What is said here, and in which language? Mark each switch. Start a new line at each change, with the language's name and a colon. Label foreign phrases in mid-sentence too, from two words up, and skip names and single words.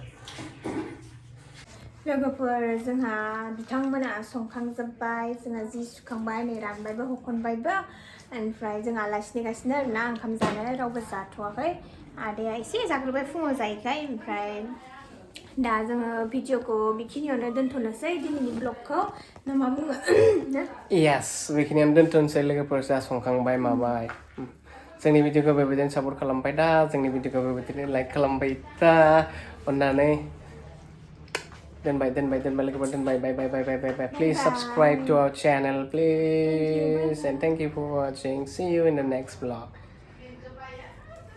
Bodo: लोगोफोर जोंहा बिथांमोना संखांजोब्बाय जोंहा जि सुखांबाय नै रानबायबो हखनबायबो ओमफ्राय जों आलासि नेगासिनो आरोना ओंखाम जानो रावबो जाथ'वाखै आदाया एसे जाग्रोबाय फुङाव जायैखाय ओमफ्राय दा जोङो भिडिअखौ बेखिनियावनो दोनथ'नोसै दिनैनि ब्लगखौ ना मा बुङो यास बेखिनियावनो दोनथ'नोसै लोगोफोर जा संखांबाय माबाय जोंनि भिडिअखौ बेबायदिनो सापर्ट खालामबाय दा जोंनि भिडिअखौ बेबायदिनो लाइक खालामबाय दा अननानै दोनबाय लोगोफोर दोनबाय बाय प्लिज
English: subscribe to our channel please and thank you for watching see you in the next vlog